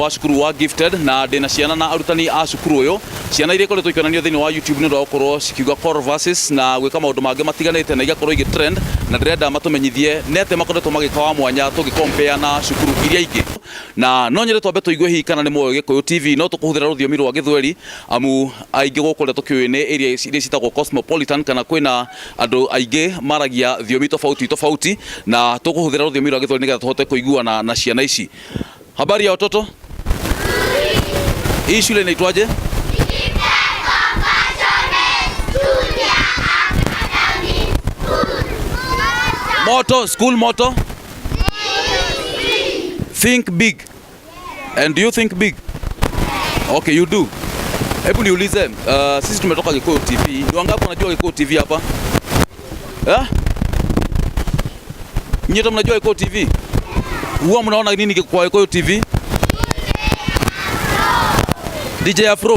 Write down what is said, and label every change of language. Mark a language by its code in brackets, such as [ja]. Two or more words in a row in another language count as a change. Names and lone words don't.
[ki] wa cukuru wa Gifted na ndina ciana na arutani a cukuru uyu ciana iria ikoretwo ikionanio thiini wa YouTube ni undu wa gukorwo cikiuga [en] core verses [ki] na gwika maundu mangi matiganite na igakorwo igi trend na ndirenda matumenyithie nete makoretwo magika wa mwanya tugicompare na cukuru iria ingi na no nyere twambe tuigue hi kana ni moyo Gikuyu TV no tukuhuthira ruthiomi rwa Githweri amu aingi gukore tukiwine area iria citagwo Cosmopolitan kana kwina andu aingi maragia thiomi tofauti na tukuhuthira ruthiomi rwa Githweri nigetha tuhote kuiguana na ciana ici. [sw] Habari ya watoto? Hii shule inaitwaje? [en] School motto? Think big. And do you think big? Okay, you do. [sw] Hebu niulize, sisi tumetoka Gikuyu TV. Ni wangapi wanajua Gikuyu TV hapa? Nyote mnajua Gikuyu TV? Huwa mnaona nini kwa Gikuyu TV? DJ Afro.